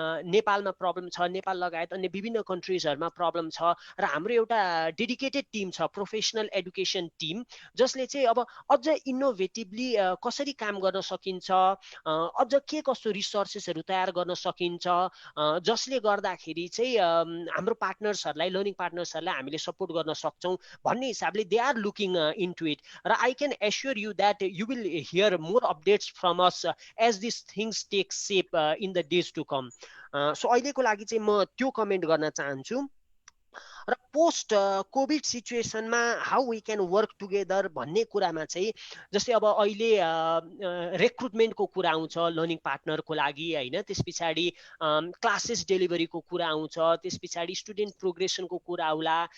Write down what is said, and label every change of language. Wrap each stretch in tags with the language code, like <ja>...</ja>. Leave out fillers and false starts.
<ne>नेपालमा प्रब्लम छ, नेपाल लगायत अन्य विभिन्न कन्ट्रिजहरूमा प्रब्लम छ, र हाम्रो एउटा डेडिकेटेड टिम छ, प्रोफेसनल एडुकेसन टिम, जसले चाहिँ अब अझ इनोभेटिभली कसरी काम गर्न सकिन्छ, अझ के कस्तो रिसोर्सेसहरू तयार गर्न सकिन्छ, जसले गर्दाखेरि चाहिँ हाम्रो पार्टनर्सहरूलाई, लर्निङ पार्टनर्सहरूलाई हामीले सपोर्ट गर्न सक्छौँ भन्ने हिसाबले</ne> <en>They are looking into it. I can assure you that you will hear more updates from us as these things take shape in the days to come.</en> <ne>So अहिलेको लागि चाहिँ म त्यो कमेन्ट गर्न चाहन्छु। र post covid सिचुएसनमा</ne> <en>how we can work together</en> <ne>भन्ने कुरामा चाहिँ जस्तै अब अहिले रिक्रुटमेन्टको कुरा आउँछ लर्निङ पार्टनरको लागि होइन, त्यस पछाडि क्लासेस डेलिभरीको कुरा आउँछ, त्यस पछाडि स्टुडेन्ट प्रोग्रेसनको कुरा आउला।</ne>